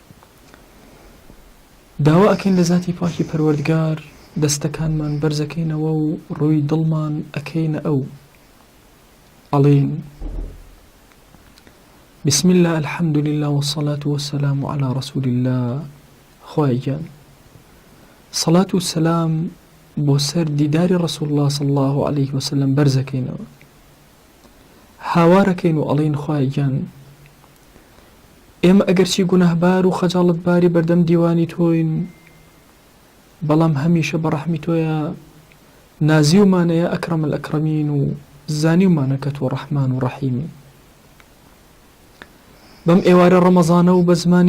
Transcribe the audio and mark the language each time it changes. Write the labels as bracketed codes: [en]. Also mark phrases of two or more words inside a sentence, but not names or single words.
[ckb] داوا ئەکەین لە ذاتی پاکی پەروەردگار دەستەکانمان بەرزەکەینەوە و ڕووی دڵمان ئەکەینە ئەو ئەڵێن [ar] بسم الله الحمد لله والصلاة والسلام على رسول الله. [ckb] خوای گیان [ar] صلاة والسلام [ckb] بۆ سەر دیداری [ar] رسول الله صلى الله عليه وسلم [ckb] بەرزەکەینەوە هاوارەکەین و ئەڵێن خوای گیان ئێمە ئەگەرچی گونەهبار و خەجاڵەتباری بەردەم دیوانی تۆین بەڵام هەمیشە بە ڕەحمی تۆیە نازیومانەیە [ar] ئەکرەم الئەکرەمین [ckb] و زانیومانە کە تۆ ڕەحمان و ڕەحیمی بەم ئێوارە ڕەمەزانە و بە زمانی